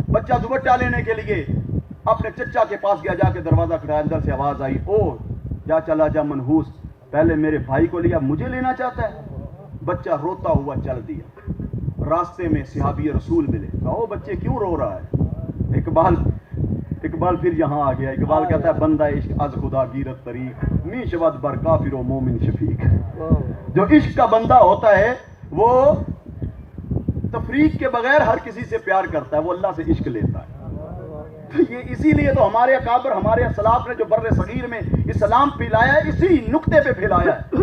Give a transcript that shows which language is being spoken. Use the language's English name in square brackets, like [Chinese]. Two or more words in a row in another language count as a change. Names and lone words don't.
[Urdu] بچہ دوپٹہ لینے کے لیے اپنے چچا کے پاس گیا, جا کے دروازہ کھڑایا, اندر سے آواز آئی, او جا چلا جا منحوس, پہلے میرے بھائی کو لیا, مجھے لینا چاہتا ہے. بچہ روتا ہوا چل دیا. راستے میں صحابی رسول ملے, کہا او بچے کیوں رو رہا ہے؟ اقبال اقبال پھر یہاں آ گیا. اقبال کہتا ہے [Persian] بندہ عشق از خدا گیرت طریق می شود بر کافر و مومن شفیق. [Urdu] جو عشق کا بندہ ہوتا ہے وہ تفریق کے بغیر ہر کسی سے پیار کرتا ہے, وہ اللہ سے عشق لیتا ہے. تو یہ اسی لیے تو ہمارے اکابر, ہمارے اسلاف نے جو بر صغیر میں اسلام پھیلایا ہے, اسی نقطے پہ پھیلایا ہے.